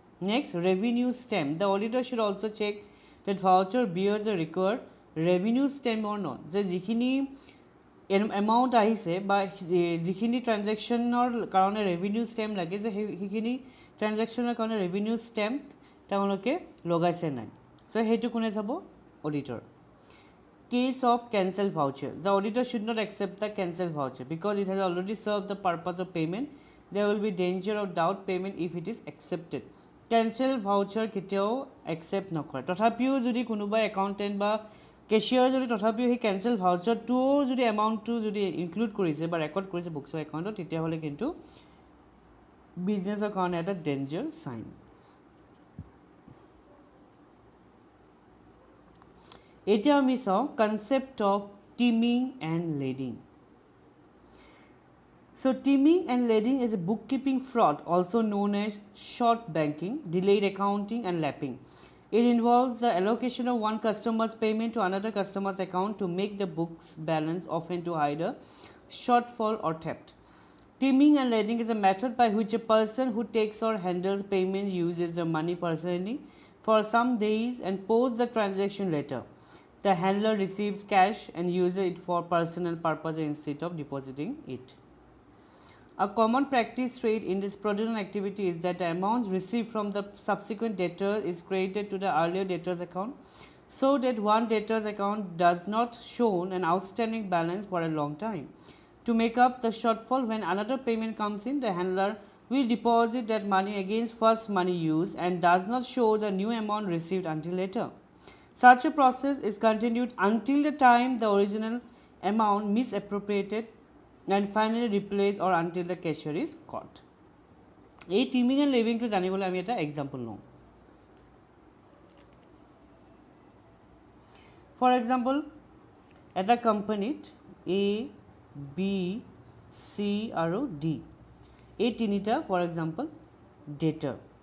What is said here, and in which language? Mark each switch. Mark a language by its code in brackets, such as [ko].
[as] Next revenue stamp. [en] the auditor should also' check that voucher bears a required revenue stamp or not, [as] যে যিখিনি amount আহিছে বা যিখিনি ট্ৰানজেকশ্যনৰ কাৰণে ৰেভিনিউ ষ্টেম্প লাগে, যে সেইখিনি ট্ৰানজেকশ্যনৰ কাৰণে ৰেভিনিউ ষ্টেম্প তেওঁলোকে লগাইছে নাই। চ' সেইটো কোনে চাব, auditor. [en] case of cancel voucher, the auditor should not accept the cancel voucher because it has already served the purpose of payment. There will be danger of doubt payment if it is accepted. [as] Cancel voucher কেতিয়াও accept নকৰে তথাপিও যদি কোনোবা accountant বা কেশিয়াৰ যদি তথাপিও সেই cancel voucher টো যদি amount টো যদি ইনক্লুড কৰিছে বা ৰেকৰ্ড কৰিছে বুকছ অফ একাউন্টত তেতিয়া হলে কিন্তু বিজনেছৰ কাৰণে এটা ডেঞ্জাৰ সাইন এতিয়া আমি চাও concept of টিমিং and লেডিং [en] So teaming and ledging is a bookkeeping fraud also known as short banking, delayed accounting and lapping. It involves the allocation of one customer's payment to another customer's account to make the book's balance, often to hide a shortfall or theft. Teaming and ledging is a method by which a person who takes or handles payment uses the money personally for some days and posts the transaction later. The handler receives cash and uses it for personal purposes instead of depositing it. A common practice rate in this fraudulent activity is that the amounts received from the subsequent debtor is credited to the earlier debtor's account so that one debtor's account does not show an outstanding balance for a long time. To make up the shortfall when another payment comes in, the handler will deposit that money against first money used and does not show the new amount received until later. Such a process is continued until the time the original amount misappropriated and finally replaced or until the cashier is caught. [as] এই টিমিং and লেভিং two জানিবলৈ আমি এটা example লওঁ for example এটা কোম্পানীত A B সি আৰু D এই তিনিটা ফৰ এক্সাম্পল ডেটাৰ